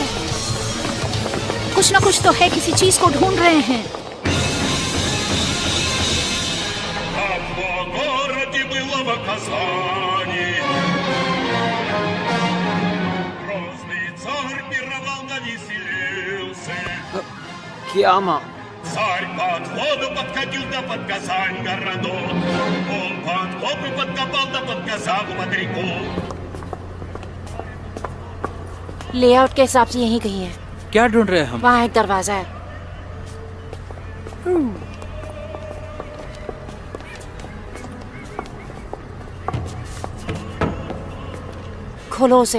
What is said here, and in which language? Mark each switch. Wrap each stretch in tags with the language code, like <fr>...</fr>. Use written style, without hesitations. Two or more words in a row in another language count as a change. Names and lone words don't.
<hi>कुछ ना कुछ तो है, किसी चीज को ढूंढ रहे हैं। क्या माँ?</hi> <ru>Царь под воду подкатил да под Казань городок. Он под воду подкопал да под Казань под реку.</ru> <hi>लेआउट के हिसाब से यहीं कहीं है। क्या ढूंढ रहे हैं हम? वहाँ एक दरवाजा है। खोलो उसे।</hi>